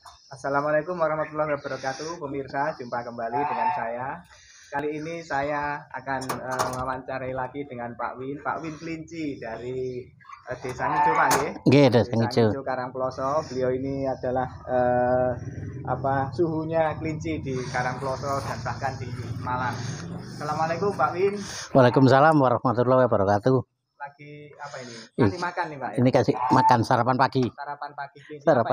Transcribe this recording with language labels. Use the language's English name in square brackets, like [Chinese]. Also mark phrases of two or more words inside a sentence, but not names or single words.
[Arabic] السلام عليكم ورحمة الله وبركاته, [Indonesian] pemirsa. Jumpa kembali dengan saya. Kali ini saya akan mewawancarai lagi dengan Pak Win. Pak Win Kelinci dari Desa Ngijo, Pak nggih. Nggih, Desa Desa Ngijo. Ngijo Karangploso. Beliau ini adalah suhunya kelinci di Karangploso dan bahkan di Malang. Assalamualaikum Pak Win. [Arabic] وعليكم السلام ورحمة الله وبركاته. [Indonesian] Lagi apa ini? Kasih makan nih Pak ya? Ini kasih makan sarapan pagi. Sarapan pagi kelinci. Sarapan